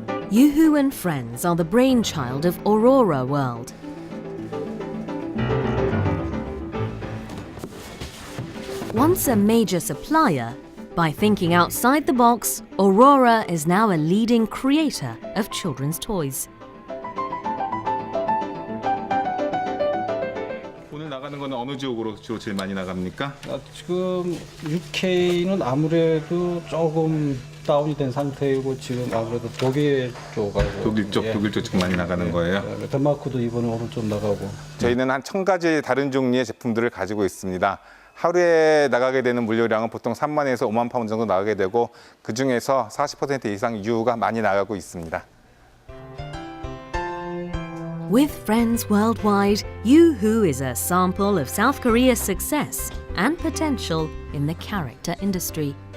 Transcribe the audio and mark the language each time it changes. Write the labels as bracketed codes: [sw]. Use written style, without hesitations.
[en] YooHoo and Friends are the brainchild of Aurora World. Once a major supplier, by thinking outside the box, Aurora is now a leading creator of children's toys. [ko] 오늘 나가는 거는 어느 지역으로 주로 제일 많이 나갑니까? 지금 UK는 아무래도 조금 다운이 된 상태이고 지금 아무래도 독일 쪽하고 독일 쪽 지금 많이 나가는 거예요? 덴마크도 이번에 오늘 좀 나가고. 저희는 한 1000가지 다른 종류의 제품들을 가지고 있습니다. 하루에 나가게 되는 물류량은 보통 3만에서 5만 파운드 정도 나가게 되고 그중에서 40% 이상 유후가 많이 나가고 있습니다. [en] With friends worldwide, YooHoo is a sample of South Korea's success and potential in the character industry.